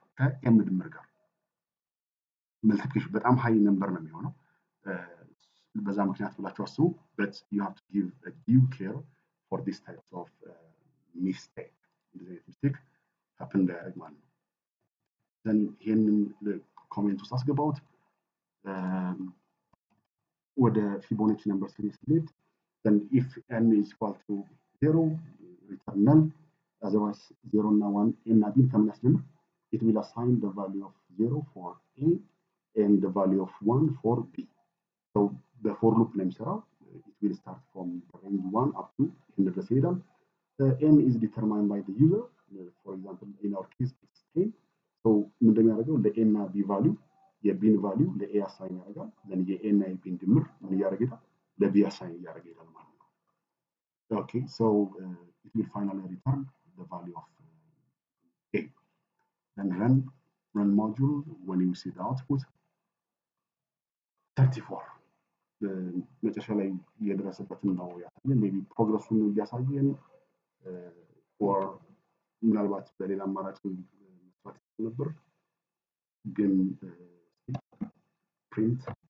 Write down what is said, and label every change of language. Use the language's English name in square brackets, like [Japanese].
[Amharic] ከኤም ድምር ጋር መልቲፕሊኬሽን በጣም ሃይ ነምበር ነው የሚሆነው። በዛ ምክንያት ብላችሁ አስቡ። [English] but you have to give a due care for this types of mistake [Amharic] እንደዚህ አይነት ሚስቴክ ሀፕን እንዳያደርግ ማለት ነው። ዘን ይሄንን ኮሜንት ውስጥ አስገባሁት። ወደ ፊቦናቺ ነምበር ሲሪስ ስንሄድ then if n is equal to 0 return null, otherwise 0 እና 1 a እና b ከምን ያስጀምር? [English] it will assign the value of 0 for a and the value of 1 for b. so the for loop [Amharic] ነው የሚሰራው። [English] it will start from the range 1 up to n [Amharic] ድረስ ይሄዳል። [English] n is determined by the user. for example in our case it's 10. [Amharic] so ምን እንደሚያደርገው ለa እና b value የቢን ቫሊዩ ለኤ አሳይን ያደርጋል። ዘን የኤ እና የቢን ድምር ምን እያደረገ ይሄዳል? ለቢ አሳይን እያደረገ ይሄዳል ማለት ነው። ኦኬ ሶ [English] it will finally return the value of a. then run module when you see the output 34 [Amharic] መጨረሻ ላይ የደረሰበትን ነው ያሳየን። ሜይ ቢ ፕሮግረሱን እያሳየን ኦር ምናልባት በሌላ አማራጭ መስራት ነበር፣ ግን ፕሪንት